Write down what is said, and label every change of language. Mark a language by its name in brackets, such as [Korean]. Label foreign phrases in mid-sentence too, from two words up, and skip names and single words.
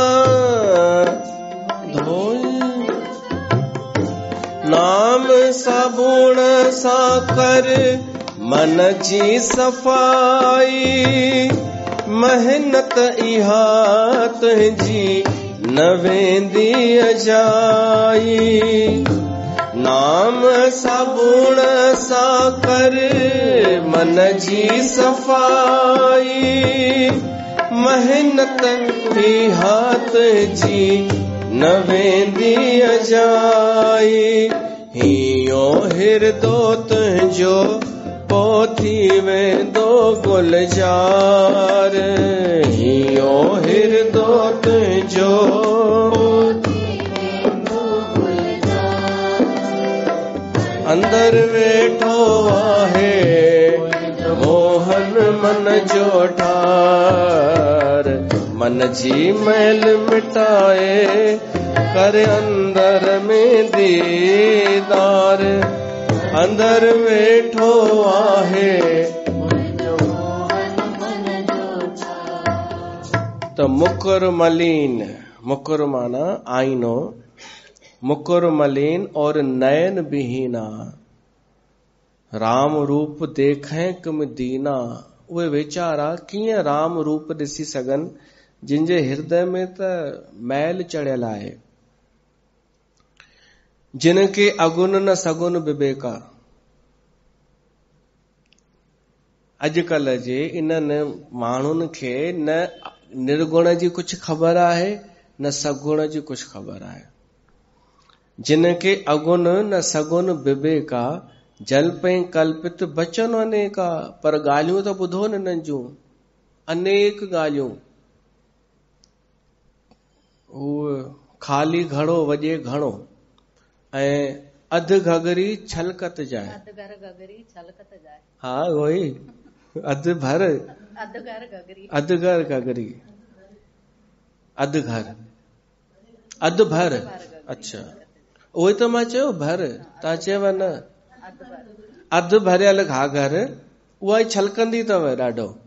[Sindhi] धोई, नाम साबुण सा कर मन जी सफाई। मेहनत इहा तुंहिंजी न वेंदी अजाई। नाम साबुण सा कर मन जी सफाई। मेहनत ही हाथ जी न वेंदी अजाई। हियो हिरदो तुंहिंजो पोथी वेंदो गुलजार। हियो हिरदो तुंहिंजो अंदर वेठो आहे मोहन मन जो ठार। मन जी मैल मिटाए कर अंदर में दीदार। अंदर वेठो आहे तो [Awadhi] मुकुर मलीन, [Sindhi] मुकुर माना आईनो, [Awadhi] मुकुर मलीन और नयन बिहीना। राम रूप देखें कम दीना। [Sindhi] उहे वेचारा कीअं राम रूप ॾिसी सघनि जिनजे हृदय में त मैल चढ़ियल आहे। [Awadhi] जिनके अगुन न सगुन विवेका। [Sindhi] अॼुकल्ह जे इन्हनि माण्हुनि खे न निर्गुण जी कुछ ख़बर आहे न सगुण जी कुछ ख़बर आहे। [Awadhi] जिनके अगुन न सगुन विवेका। जलपई कल्पित बचन अनेका। [Sindhi] पर ॻाल्हियूं त ॿुधो न हिननि जूं अनेक ॻाल्हियूं। उहो ख़ाली घड़ो वॼे घणो ऐं अधु घगरी छलकत जाए। हा उहो ई अधु भर अधु घर घगरी अधु घर अधु भर। अच्छा उहो ई त मां चयो भर, तव्हां चयव न अधु भरियल घाघर उहा ई छलकंदी अथव ॾाढो।